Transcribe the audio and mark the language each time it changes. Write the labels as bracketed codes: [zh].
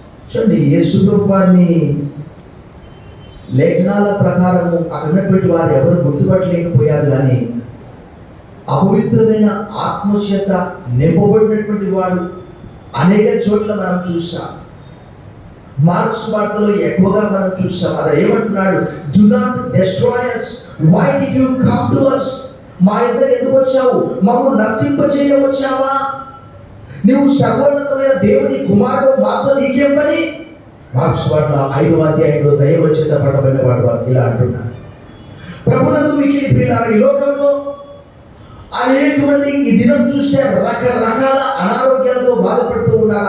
[te] చూడండి, యేసు ప్రభువు వారిని లేఖనాల ప్రకారము అక్కడ ఉన్నటువంటి వారు ఎవరు గుర్తుపట్టలేకపోయారు. కానీ అపవిత్రమైన ఆత్మచేత నింపబడినటువంటి వాడు అనేక చోట్ల మనం చూస్తాం. మార్క్స్ వార్తలో ఎక్కువగా మనం చూస్తాం. అది ఏమంటున్నాడు? [en] Do not destroy us, why did you come to us? [te] మా ఇద్దరు ఎందుకు వచ్చావు? మమ్మల్ని నశింపచేయ వచ్చావా? నీవు సర్వోన్నతమైన దేవుని కుమారుడు, మాతో నీకేం పని? మార్క్స్ వార్త 5వ అధ్యాయంలో దయ్యం చేత పట్టబడిన వాడు ఇలా అంటున్నాడు. ప్రభునందు మిక్కిలి ప్రియులారా, ఈ లోకంలో అనేక మంది ఈ దినం చూస్తే రకరకాల అనారోగ్యాలతో బాధపడుతూ ఉన్నారు.